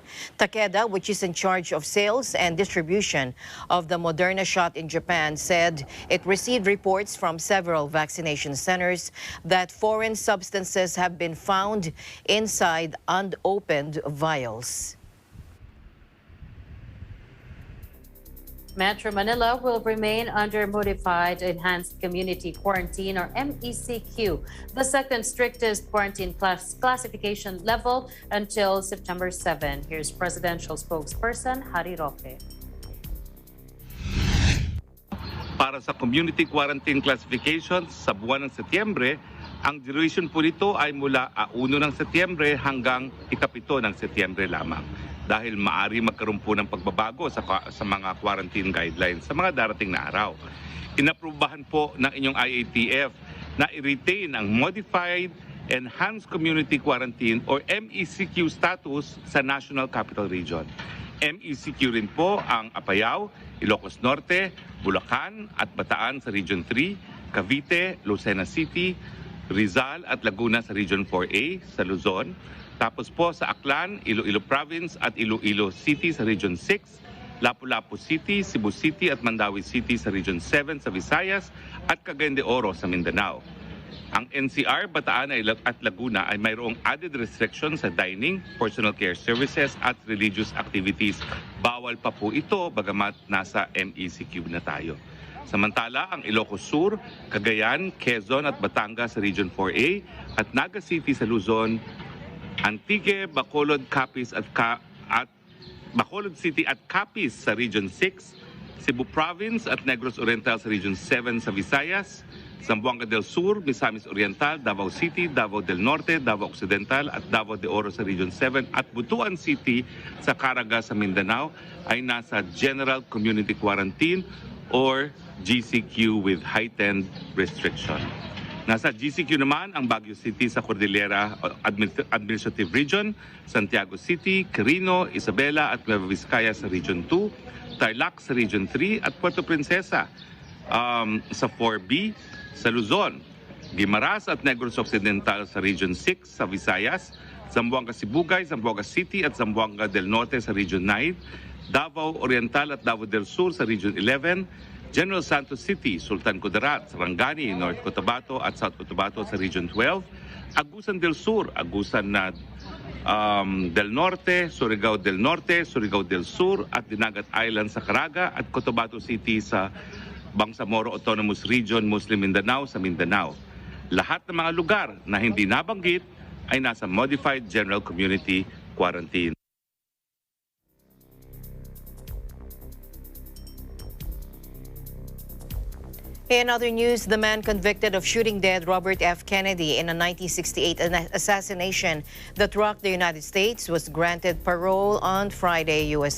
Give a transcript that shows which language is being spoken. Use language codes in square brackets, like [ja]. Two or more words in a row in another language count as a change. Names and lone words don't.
[en] Takeda, which is in charge of sales and distribution of the Moderna shot in Japan, said it received reports from several vaccination centers that foreign substances have been found inside unopened vials. Metro Manila will remain under Modified Enhanced Community Quarantine, or MECQ, the second strictest quarantine classification level until September 7. Here's Presidential Spokesperson Harry Roque. [tl] Para sa [en] community quarantine classifications [tl] sa buwan ng Setyembre, ang duration po nito ay mula 1 ng Setyembre hanggang 7 ng Setyembre lamang. Dahil maaari magkaroon po ng pagbabago sa mga [en] quarantine guidelines [tl] sa mga darating na araw. Inaprubahan po ng inyong IATF na i-retain ang Modified Enhanced Community Quarantine or MECQ status sa National Capital Region. MECQ rin po ang Apayao, Ilocos Norte, Bulacan at Bataan sa Region 3, Cavite, Lucena City, Rizal at Laguna sa Region 4A sa Luzon. Tapos po sa Aklan, Iloilo Province at Iloilo City sa Region 6, Lapu-Lapu City, Cebu City at Mandawi City sa Region 7 sa Visayas at Cagayan de Oro sa Mindanao. Ang NCR, Bataan at Laguna ay mayroong [en] added restrictions [tl] sa [en] dining, personal care services [tl] at [en] religious activities. [tl] Bawal pa po ito bagamat nasa MECQ na tayo. Samantala, ang Ilocos Sur, Cagayan, Quezon at Batangas sa Region 4A at Naga City sa Luzon, Antique, Bacolod, Capiz at Bacolod City at Capiz sa Region 6, Cebu Province at Negros Oriental sa Region 7 sa Visayas, Zamboanga del Sur, Misamis Oriental, Davao City, Davao del Norte, Davao Occidental at Davao de Oro sa Region 7 at Butuan City sa Caraga sa Mindanao ay nasa General Community Quarantine or GCQ [en] with heightened restriction. [tl] Nasa GCQ naman ang Baguio City sa Cordillera Administrative Region, Santiago City, Quirino, Isabela at Nueva Vizcaya sa Region 2, Tarlac sa Region 3 at Puerto Princesa sa 4B sa Luzon, Guimaras at Negros Occidental sa Region 6 sa Visayas, Zamboanga Sibugay, Zamboanga City at Zamboanga del Norte sa Region 9, Davao Oriental at Davao del Sur sa Region 11, General Santos City, Sultan Kudarat, Sarangani, North Cotabato at South Cotabato sa Region 12, Agusan del Sur, Agusan del Norte, Surigao del Norte, Surigao del Sur at Dinagat Island sa Caraga at Cotabato City sa Bangsamoro Autonomous Region, Muslim Mindanao sa Mindanao. Lahat ng mga lugar na hindi nabanggit ay nasa Modified General Community Quarantine. [en] In other news, the man convicted of shooting dead Robert F. Kennedy in a 1968 assassination that rocked the United States was granted parole on Friday, U.S.